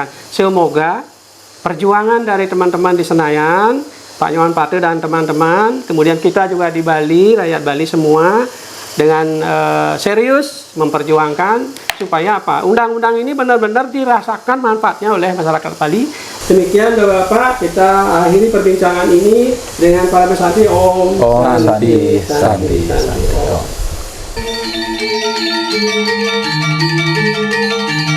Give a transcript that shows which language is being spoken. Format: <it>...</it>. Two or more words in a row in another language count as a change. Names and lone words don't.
<id>Semoga perjuangan dari teman-teman di Senayan, Pak Nyawan Parte dan teman-teman, kemudian kita juga di Bali, rakyat Bali semua, dengan serius memperjuangkan supaya undang-undang ini benar-benar dirasakan manfaatnya oleh masyarakat Bali. Demikian Bapak-Bapak, kita akhiri perbincangan ini dengan para pesanti Om.</id> <sa>Om Santi, Santi, Santi, Santi. Santi.</sa>